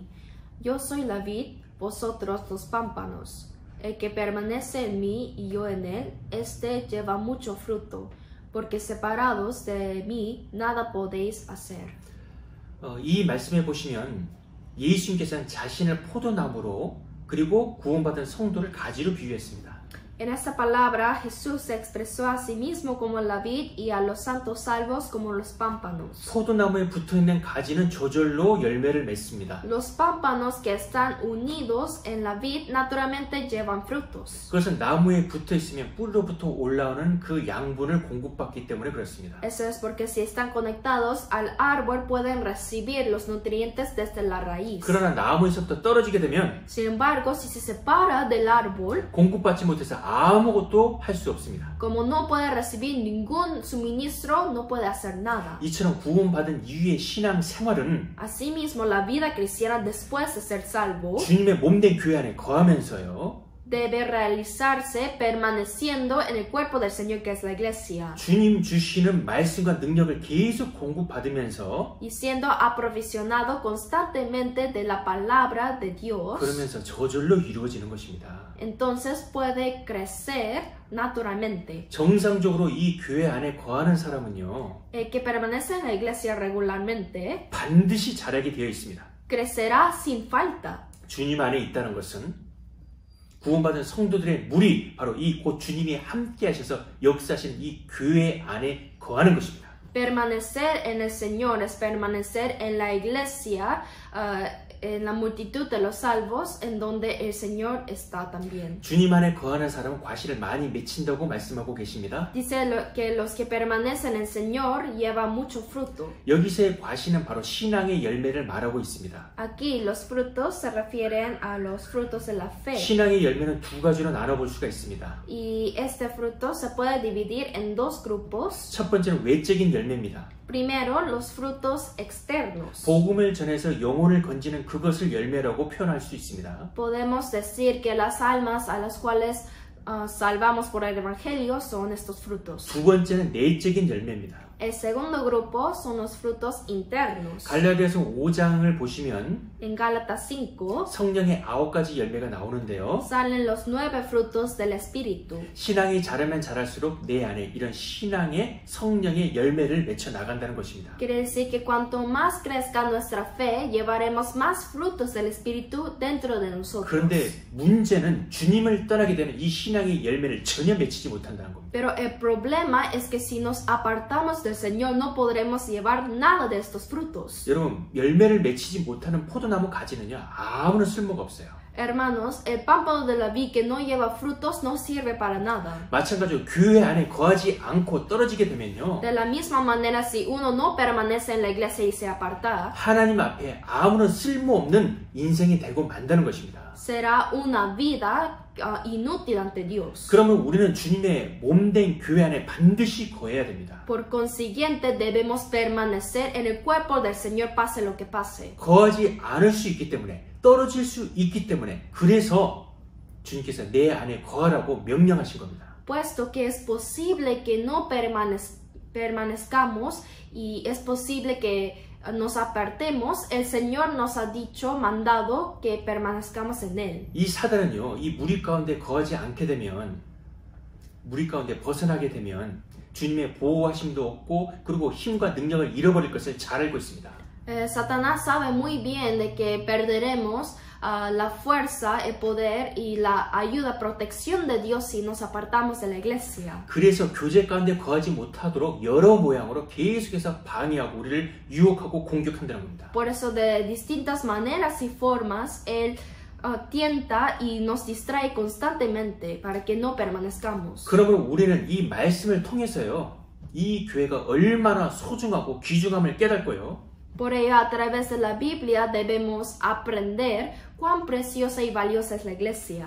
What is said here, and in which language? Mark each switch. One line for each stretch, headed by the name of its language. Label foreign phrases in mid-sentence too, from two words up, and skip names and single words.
Spanish: Yo soy la vid, vosotros los pámpanos. El que permanece en mí y yo en él, éste lleva mucho fruto, porque separados de mí nada podéis hacer.
Korean: 이 말씀에 보시면 예수님께서는 자신을 포도나무로 그리고 구원받은 성도를 가지로 비유했습니다.
Spanish: En esta palabra Jesús se expresó a sí mismo como la vid y a los santos salvos como los pámpanos.
Korean: 포도나무에 붙어있는 가지는 저절로 열매를 맺습니다.
Spanish: Los pámpanos que están unidos en la vid naturalmente llevan frutos.
Korean: 그것은 나무에 붙어있으면 뿔로부터 올라오는 그 양분을 공급받기 때문에 그렇습니다.
Spanish: Eso es porque si están conectados al árbol pueden recibir los nutrientes desde la raíz.
Korean: 그러나 나무에서부터 떨어지게 되면
Spanish: Sin embargo, si se separa del árbol,
Korean: 공급받지 못해서 아무것도 할 수 없습니다.
Spanish: como no puede recibir ningún suministro, no puede hacer nada.
Korean: 이처럼 구원받은 이후의 신앙 생활은
Spanish: Asimismo, la vida cristiana después de ser salvo
Korean: 주님의 몸된 교회 안에 거하면서요.
Spanish: debe realizarse permaneciendo en el cuerpo del Señor que es la iglesia
Korean: 주님 주시는 말씀과 능력을 계속 공급받으면서
Spanish: y siendo aprovisionado constantemente de la palabra de Dios.
Korean: 그러면서 저절로 이루어지는 것입니다.
Spanish: Entonces puede crecer naturalmente.
Korean: 정상적으로 이 교회 안에 거하는 사람은요.
Spanish: El que permanece en la iglesia regularmente
Korean: 반드시 자라게 되어 있습니다.
Spanish: crecerá sin falta.
Korean: 주님 안에 있다는 것은 구원받은 성도들의 무리 바로 이 곧 주님이 함께 하셔서 역사하시는 이 교회 안에 거하는 것입니다.
Spanish: Permanecer en el Señor es permanecer en la iglesia, en la multitud de los salvos, en donde el Señor está también.
Korean: 주님 안에 거하는 사람은 과실을 많이 맺힌다고 말씀하고 계십니다.
Spanish: Dice que los que permanecen en el Señor llevan mucho fruto.
Korean: 여기서의 과실은 바로 신앙의 열매를 말하고 있습니다.
Spanish: Aquí los frutos se refieren a los frutos de la fe.
Korean: 신앙의 열매는 두 가지로 나눠볼 수가 있습니다.
Spanish: Y este fruto se puede dividir en dos grupos.
Korean: 첫 번째는 외적인 열매입니다.
Spanish: Primero, los frutos externos.
Korean: 복음을 전해서 영혼을 건지는 그것을 열매라고 표현할 수 있습니다.
Spanish: Podemos decir que las almas a las cuales salvamos por el Evangelio son estos frutos.
Korean: 두 번째는 내적인 열매입니다.
Spanish: El segundo grupo son los frutos internos.
Korean: 갈라디아서 5장을 보시면
Spanish: En Gálatas 5
Korean: 성령의 9가지 열매가 나오는데요.
Spanish: salen los 9 frutos del Espíritu.
Korean: 신앙이 자라면 자랄수록 내 안에 이런 신앙의 성령의 열매를 맺혀 나간다는 것입니다.
Spanish: Quiere decir que cuanto más crezca nuestra fe, llevaremos más frutos del Espíritu dentro de nosotros.
Korean: 그런데 문제는 주님을 떠나게 되면 이 신앙의 열매를 전혀 맺히지 못한다는 겁니다.
Spanish: Pero el problema es que si nos apartamos del Señor no podremos llevar nada de estos frutos.
Korean: 여러분, 열매를 맺히지 못하는 포도나무 가지는요, 아무런 쓸모가 없어요.
Spanish: Hermanos, el pámpano de la vid que no lleva frutos no sirve para nada.
Korean: 마찬가지로 교회 안에 거하지 않고 떨어지게 되면요,
Spanish: De la misma manera, si uno no permanece en la iglesia y se aparta,
Korean: 하나님 앞에 아무런 쓸모없는 인생이 되고 만다는 것입니다.
Spanish: será una vida inútil ante Dios.
Korean: 그러면 우리는 주님의 몸된 교회 안에 반드시 거해야 됩니다.
Spanish: Por consiguiente, debemos permanecer en el cuerpo del Señor pase lo que pase.
Korean: 거하지 않을 수 있기 때문에, 떨어질 수 있기 때문에, 그래서 주님께서 내 안에 거하라고 명령하신 겁니다.
Spanish: Puesto que es posible que no permanezcamos y es posible que nos apartemos, el Señor nos ha dicho, mandado que permanezcamos en Él.
Korean: 이 사단은요, 이 무리 가운데 거하지 않게 되면, 무리 가운데 벗어나게 되면 주님의 보호하심도 없고 그리고 힘과 능력을 잃어버릴 것을 잘 알고 있습니다.
Spanish: Satanás sabe muy bien de que perderemos la fuerza, el poder y la ayuda, protección de Dios si nos apartamos de la iglesia.
Korean: 그래서 교제 가운데 거하지 못하도록 여러 모양으로 계속해서 방해하고 우리를 유혹하고 공격한다는 겁니다.
Spanish: Por eso de distintas maneras y formas Él tienta y nos distrae constantemente para que no permanezcamos.
Korean: 그러면 우리는 이 말씀을 통해서요, 이 교회가 얼마나 소중하고 귀중함을 깨닫고요.
Spanish: Por ello, a través de la Biblia debemos aprender cuán preciosa y valiosa es la iglesia.